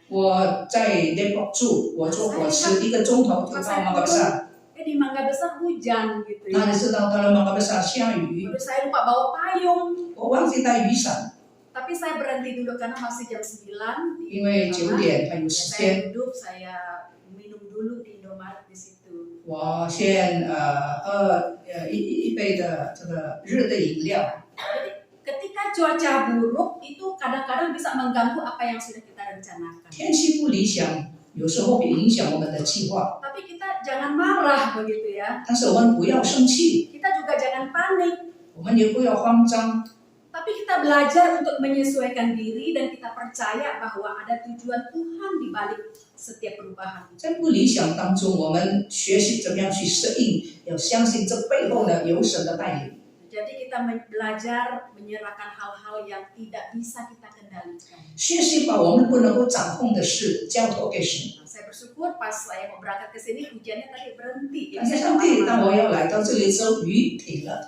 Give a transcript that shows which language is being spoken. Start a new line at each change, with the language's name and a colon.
Chinese: 我在 Depok 住，我坐火车1个钟头就到 Mangga Besar。
Indonesian: Di Mangga Besar hujan gitu 那 ya.
Chinese: 你知道到了 Mangga Besar 下雨，
Indonesian: Terus saya lupa bawa payung.
Chinese: 我忘记带雨伞，
Indonesian: Tapi saya berhenti dulu karena masih jam 9.
Chinese: 因为9点还有时
Indonesian: Saya
Chinese: 间。
Indonesian: duduk, saya minum dulu di Indomaret di situ.
Chinese: 我先喝一杯的这个热的饮料。
Indonesian: Jadi ketika cuaca buruk itu kadang-kadang bisa mengganggu apa yang sudah kita rencanakan.
Chinese: 天气不理想，有时候会影响我们的计划，
Indonesian: Tapi kita jangan marah begitu ya.
Chinese: 但是我们不要生气，
Indonesian: Kita juga jangan panik.
Chinese: 我们也不要慌张。
Indonesian: Tapi kita belajar untuk menyesuaikan diri dan kita percaya bahwa ada tujuan Tuhan di balik setiap perubahan.
Chinese: 在不理想当中，我们学习怎么样去适应，要相信这背后呢有神的带领。
Indonesian: Jadi kita belajar menyerahkan hal-hal yang tidak bisa kita kendalikan.
Chinese: 学习把我们不能够掌控的事交托给神。
Indonesian: Nah, saya bersyukur pas saya mau berangkat ke sini hujannya tadi berhenti.
Chinese: 感谢上帝，当我要来到这里之后，雨停了，